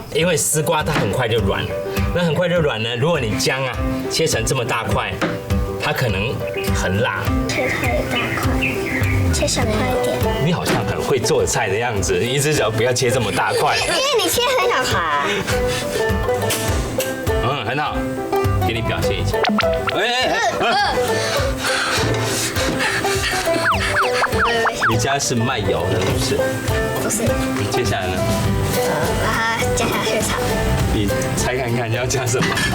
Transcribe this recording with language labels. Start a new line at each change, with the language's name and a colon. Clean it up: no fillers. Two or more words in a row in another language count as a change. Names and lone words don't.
Chinese: 因為絲瓜它很快就軟，那很快就軟呢。如果你薑啊切成這麼大塊，它可能很辣。切太大塊，切小塊一點。你好像很會做菜的樣子，你一隻腳不要切這麼大塊。因為你切很小塊。嗯，很好，給你表現一下。你家是賣油的，是不是？不是。你接下來呢？把它加下去炒。你猜看看要加什麼？